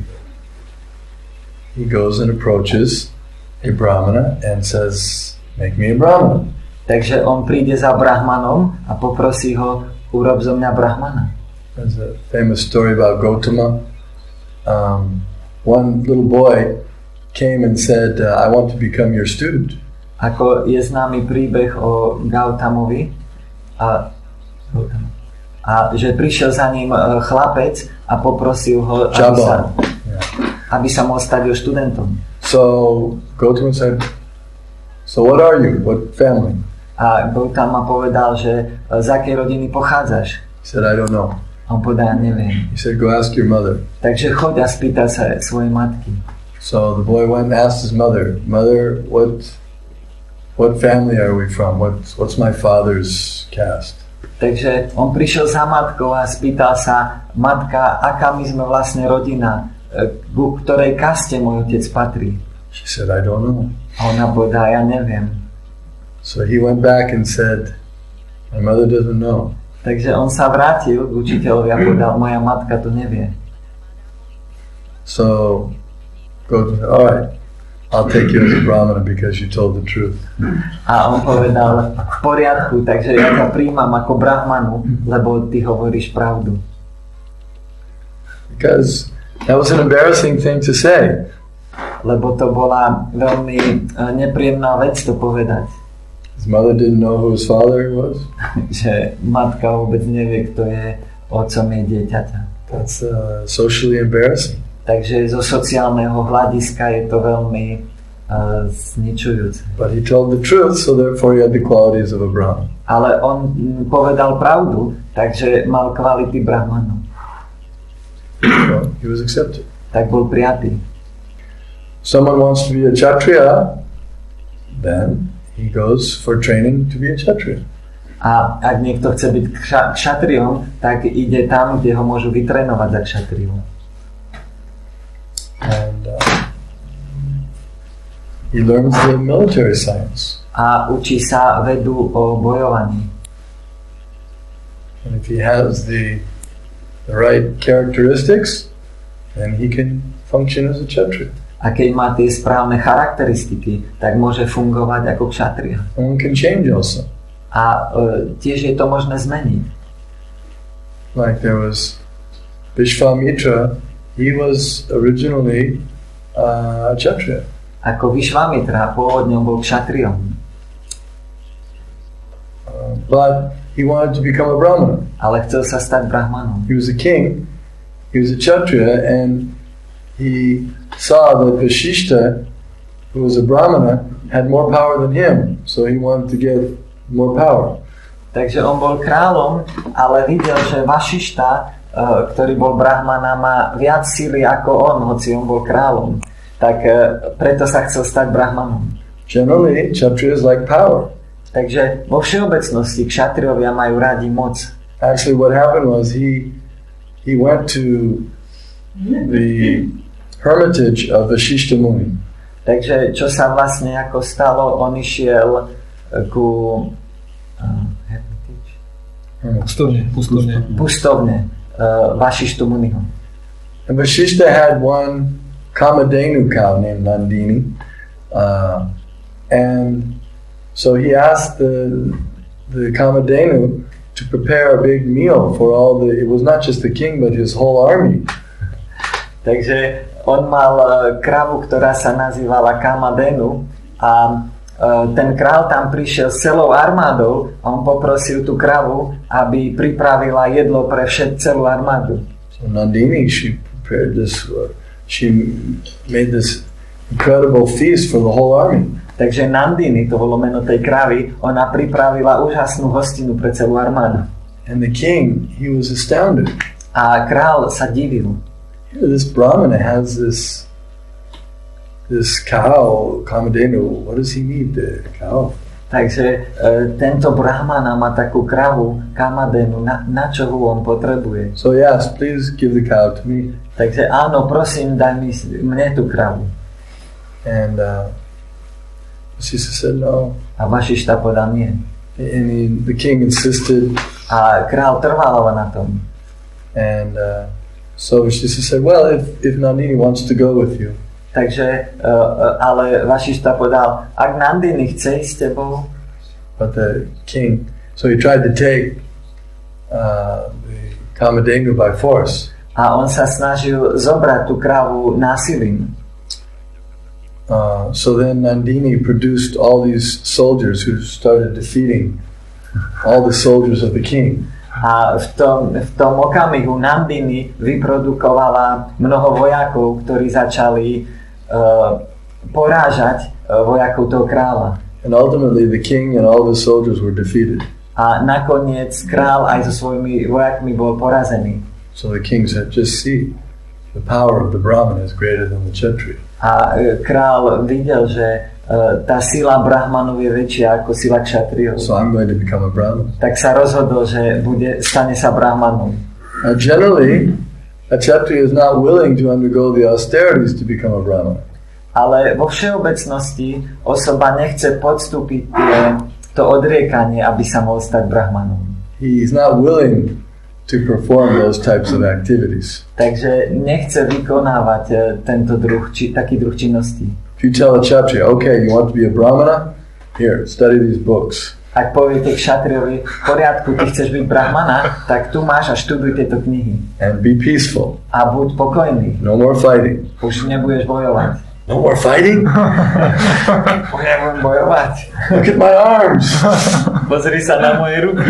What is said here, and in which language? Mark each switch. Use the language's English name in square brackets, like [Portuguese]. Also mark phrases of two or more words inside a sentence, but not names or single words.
[English] He goes and approaches a brahmana and says, make me a brahmana. [Slovak] Takže on príde za brahmanom a poprosí ho, urob zo mňa brahmana. [English] There's a famous story about Gotama. One little boy came and said, I want to become your student. [Slovak] Ako je známy príbeh o Gautamovi a že prišiel za ním chlapec a poprosil ho, aby sa mohol stať jeho študentom. [English] So Gautama said, so what are you? What family? [Slovak] A Gautama povedal, že z akej rodiny pochádzaš? [English] He said, I don't know. [Slovak] A on povedal, neviem. [English] He said, go ask your mother. [Slovak] Takže choď a spýtaj sa svojej matky. [English] So the boy went and asked his mother, Mother, what family are we from? What's my father's caste? [Slovak] Takže on prišiel za matkou a spýtal sa, matka, aká my sme vlastne rodina, ku ktorej kaste môj otec patrí? [English] She said, I don't know. [Slovak] A ona povedala, ja neviem. [English] So he went back and said, my mother doesn't know. [Slovak] Takže on sa vrátil k učiteľovi a povedal, moja matka to nevie. [English] So God said, all right, I'll take you as a brahmana because you told the truth. [Slovak] A on povedal, v poriadku, takže ja ťa príjmam ako brahmanu, lebo ty hovoríš pravdu. [English] Because that was an embarrassing thing to say. [Slovak] Lebo to bola veľmi nepríjemná vec to povedať. [English] His mother didn't know who his father was. [Slovak] Že matka vôbec nevie, kto je otcom jej dieťaťa. [English] That's socially embarrassing. [Slovak] Takže zo sociálneho hľadiska je to veľmi zničujúce. [English] But he told the truth, so therefore he had the qualities of a brahman. [Slovak] Ale on povedal pravdu, takže mal kvality brahmanu. [English] So he was accepted. [Slovak] Tak bol prijatý. [English] Someone wants to be a kshatriya, then he goes for training to be a kshatriya. [Slovak] A ak niekto chce byť kšatriom, tak ide tam, kde ho môžu vytrénovať za kšatriu. [English] And he learns the military science. [Slovak] A učí sa vedu o bojovaní. [English] And if he has the right characteristics, then he can function as a kshatriya. [Slovak] A keď má tie správne charakteristiky, tak môže fungovať ako kšatria. [English] One can change also. [Slovak] A tiež je to možné zmeniť. [English] Like there was Vishvamitra, he was originally a kshatriya. [Slovak] Ako Vishvamitra, pôvodne bol kšatriom. [English] But he wanted to become a brahmana. [Slovak] Ale chcel sa stať brahmanom. [English] He was a king, he was a kshatriya, and he saw that Vashishta, who was a brahmana, had more power than him, so he wanted to get more power. [Slovak] Takže on bol kráľom, ale videl, že Vašišta, ktorý bol brahmana, má viac síly ako on, hoci on bol kráľom. Tak preto sa chcel stať brahmanom. [English] Generally, kshatriyas like power. [Slovak] Takže vo všeobecnosti kšatriovia majú radi moc. [English] Actually, what happened was he went to the hermitage of Vashishta Muni. [Slovak] Takže čo sa vlastne ako stalo, on išiel ku pustovne Vašištu Muniho. [English] And Vashishta had one Kamadhenu cow named Nandini, and so he asked the Kamadhenu to prepare a big meal for all the, it was not just the king but his whole army. [Slovak] Takže on mal kravu, ktorá sa nazývala Kamadhenu a ten král tam prišiel s celou armádou a on poprosil tú kravu, aby pripravila jedlo pre celú armádu. [English] So Nandini, she prepared this, she made this incredible feast for the whole army. [Slovak] Takže Nandini, to bolo meno tej kravy, ona pripravila úžasnú hostinu pre celú armádu. [English] And the king, he was astounded. [Slovak] A král sa divil. [English] This brahmana has this cow, Kamadhenu. What does he need, the cow? [Slovak] Takže tento brahmana má takú kravu, Kamadhenu, na čo ho on potrebuje? [English] So yes, please give the cow to me. [Slovak] Takže áno, prosím, daj mne tú kravu. [English] And Vashishta said no. [Slovak] A Vašišta povedal nie. [English] And the king insisted, [Slovak] A král trval na tom. [English] And so Vashishta said, well, if Nandini wants to go with you. [Slovak] Takže, ale Vašišta povedal, ak Nandini chce ísť s tebou. [English] But the king, so he tried to take the Kamadeva by force. [Slovak] A on sa snažil zobrať tú krávu násilím. [English] So then Nandini produced all these soldiers who started defeating all the soldiers of the king. [Slovak] A v tom okamihu Nandini vyprodukovala mnoho vojakov, ktorí začali porážať vojakov toho kráľa. [English] And ultimately the king and all the soldiers were defeated. [Slovak] A nakoniec král aj so svojimi vojakmi bol porazený. [English] So the king said, just see, the power of the Brahman is greater than the Kshatriya. [Slovak] A král videl, že tá sila Brahmanov je väčšia ako sila Kshatriyov. [English] So I'm going to become a Brahman. [Slovak] Tak sa rozhodol, že stane sa Brahmanom. [English] Generally, a Kshatriya is not willing to undergo the austerities to become a Brahman. [Slovak] Ale vo všeobecnosti osoba nechce podstúpiť to odriekanie, aby sa mohol stať Brahmanom. [English] He is not willing to perform those types of activities. [Slovak] Takže nechce vykonávať taký druh činnosti. [English] If you tell a Kshatriya, okay, you want to be a Brahmana? Here, study these books. [Slovak] Ak poviete Kshatriyovi, v poriadku, ty chceš byť Brahmana, tak tu máš a študuj tieto knihy. [English] And be peaceful. [Slovak] A buď pokojný. [English] No more fighting. [Slovak] Už nebudeš bojovať. [English] No more fighting? [Slovak] Už nebudem bojovať. [English] Look at my arms. [Slovak] Pozri sa na moje ruky.